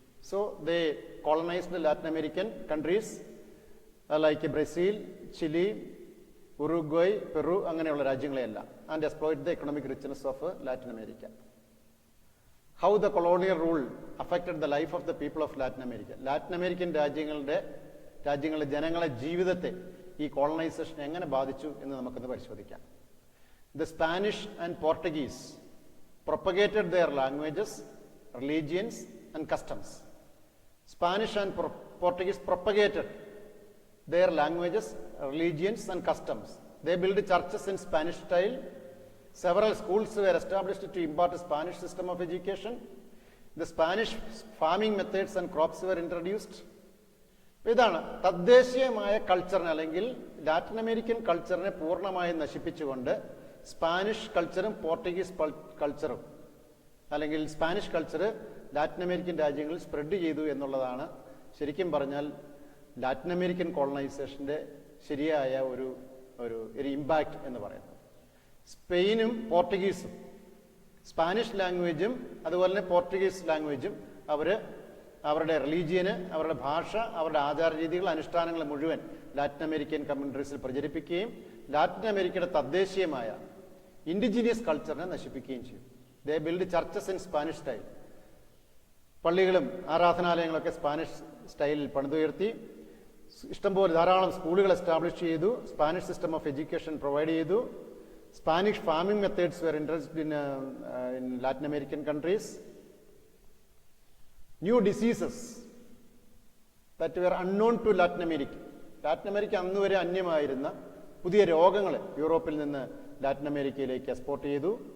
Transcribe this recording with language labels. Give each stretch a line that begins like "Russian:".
English: so they colonised Latin American countries like Brazil, Chile, Uruguay, Peru
Malayalam: അങ്ങനെയുള്ള രാജ്യങ്ങളെയെല്ലാം,
English: And exploit the economic richness of Latin America. How the colonial rule affected the life of the people of Latin America.
Malayalam: Latin American രാജ്യങ്ങളിലെ ജനങ്ങളെ ജീവിതത്തെ ഈ colonisation എങ്ങനെ ബാധിച്ചു എന്ന് നമുക്കൊന്ന് പരിശോധിക്കാം.
English: The Spanish and Portuguese propagated their languages, religions and customs. Spanish and Portuguese propagated their languages, religions and customs. They built churches in Spanish style. Several schools were established to impart a Spanish system of education. The Spanish farming methods and crops were introduced.
Malayalam: ഇതാണ് തദ്ദേശീയമായ കൾച്ചറിനെ അല്ലെങ്കിൽ Latin American കൾച്ചറിനെ പൂർണ്ണമായും നശിപ്പിച്ചുകൊണ്ട് Spanish കൾച്ചറും പോർട്ടുഗീസ് കൾച്ചറും അല്ലെങ്കിൽ Spanish culture Latin American രാജ്യങ്ങളിൽ spread ചെയ്തു എന്നുള്ളതാണ് ശരിക്കും പറഞ്ഞാൽ ലാറ്റിൻ അമേരിക്കൻ കോളനൈസേഷൻ്റെ ശരിയായ ഒരു ഇമ്പാക്റ്റ് എന്ന് പറയുന്നത്. സ്പെയിനും പോർട്ടുഗീസും സ്പാനിഷ് ലാംഗ്വേജും അതുപോലെ തന്നെ പോർട്ടുഗീസ് ലാംഗ്വേജും അവരുടെ റിലീജിയന്, അവരുടെ ഭാഷ, അവരുടെ ആചാരരീതികൾ, അനുഷ്ഠാനങ്ങൾ മുഴുവൻ ലാറ്റിൻ അമേരിക്കൻ കമ്മ്യൂണിറ്റീസിൽ പ്രചരിപ്പിക്കുകയും ലാറ്റിൻ അമേരിക്കയുടെ തദ്ദേശീയമായ ഇൻഡിജീനിയസ് കൾച്ചറിനെ നശിപ്പിക്കുകയും ചെയ്യും.
English: They build churches in Spanish style.
Malayalam: പള്ളികളും ആരാധനാലയങ്ങളൊക്കെ സ്പാനിഷ് സ്റ്റൈലിൽ പണിതുയർത്തി. ഇഷ്ടംപോലെ ധാരാളം സ്കൂളുകൾ എസ്റ്റാബ്ലിഷ് ചെയ്തു. Spanish system of education provide ചെയ്തു.
English: Spanish farming methods were introduced in Latin American countries. New diseases that were unknown to Latin America.
Malayalam: Latin America അന്നുവരെ അന്യമായിരുന്ന പുതിയ രോഗങ്ങൾ യൂറോപ്പിൽ നിന്ന് ലാറ്റിൻ അമേരിക്കയിലേക്ക് എക്സ്പോർട്ട് ചെയ്തു.